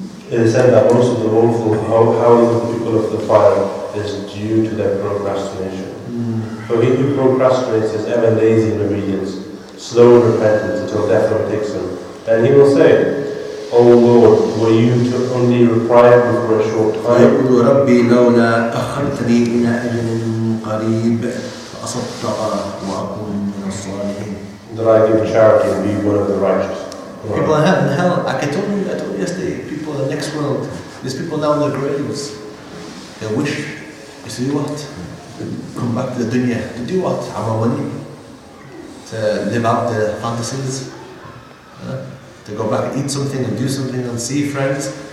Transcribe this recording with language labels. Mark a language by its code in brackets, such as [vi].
[en] It is said that most of the woeful howling of the people of the fire is due to their procrastination. For he who procrastinates is ever lazy in obedience, slow in repentance until death overtakes him. Then he will say, O Lord, were you to only require me for a short time? [ar] فيقول ربي لولا أخرتني إلى أجل قريب فأصدق وأكون من الصالحين. [en] That I give charity and be one of the righteous. People in hell, like I told you yesterday, people in the next world, there's people now in their graves. They wish, you see what? Come back to the dunya. To do what? Have more money. To live out their fantasies. To go back and eat something and do something and see friends.